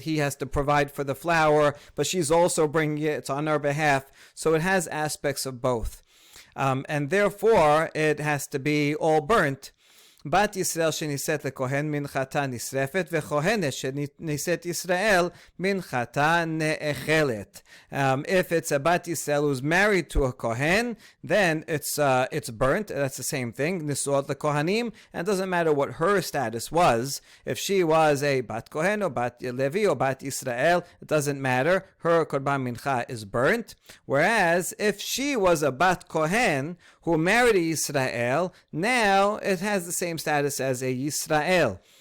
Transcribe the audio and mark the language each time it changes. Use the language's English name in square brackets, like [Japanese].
[English] He has to provide for the flour, but she's also bringing it. It's on her behalf. So it has aspects of both. And therefore, it has to be all burnt. [Hebrew] בת ישראל שנישאת לכהן מנחתה נשרפת, וכהנת שנישאת ישראל מנחתה נאכלת. [English] If it's a בת Yisrael who's married to a kohen, then it's burnt. That's the same thing. Nisuot lekohanim, and it doesn't matter what her status was. If she was a bat kohen or bat Levi or bat Israel, it doesn't matter. Her korban mincha is burnt. Whereas if she was a bat kohen who married a Yisrael, now it has the same status as a Yisrael.